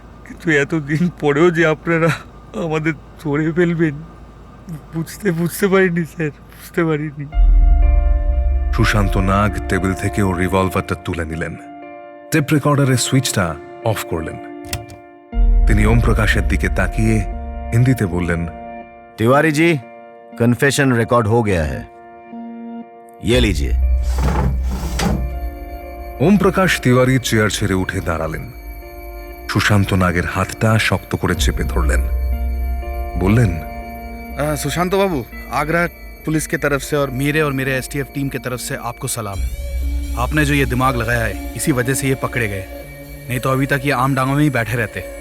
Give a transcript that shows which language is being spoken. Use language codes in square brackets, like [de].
[bn] কিন্তু এতদিন পরেও যে আপনারা আমাদের ধরে ফেলবেন বুঝতে পারিনি স্যার, বুঝতে পারিনি। সুশান্ত নাগ টেবিল থেকে ওর রিভলভারটা তুলে নিলেন, টেপ রেকর্ডারের সুইচটা অফ করলেন। তিনি ওম প্রকাশের দিকে তাকিয়ে হিন্দিতে বললেন, [hi] तिवारी जी कन्फेशन रिकॉर्ड हो गया है, ये लीजिए। [bn] ওম প্রকাশ তিওয়ারি চেয়ার ছেড়ে উঠে দাঁড়ালেন। সুশান্ত নাগের হাতটা শক্ত করে চেপে ধরলেন, বললেন, [hi] सुशांत बाबू, आगरा पुलिस की तरफ से और मेरे एसटीएफ टीम की तरफ से आपको सलाम। आपने जो ये दिमाग लगाया है, इसी वजह से ये पकड़े गए, नहीं तो अभी तक ये आम डांगों में ही बैठे रहते।